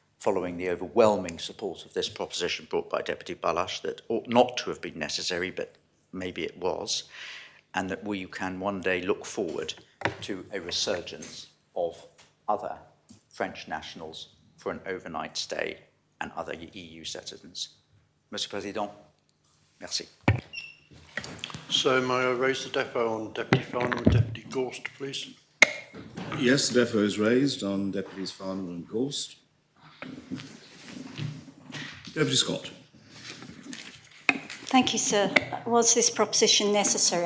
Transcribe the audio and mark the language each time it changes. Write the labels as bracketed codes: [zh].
[en] following the overwhelming support of this proposition brought by Deputy Balash that ought not to have been necessary, but maybe it was, and that we can one day look forward to a resurgence of other French nationals for an overnight stay and other EU citizens. [fr] Monsieur le Président, merci. [en] So may I raise the depot on Deputy Farnham and Deputy Gorst, please? Yes, the depot is raised on Deputies Farnham and Gorst. Deputy Scott. Thank you, sir. Was this proposition necessary?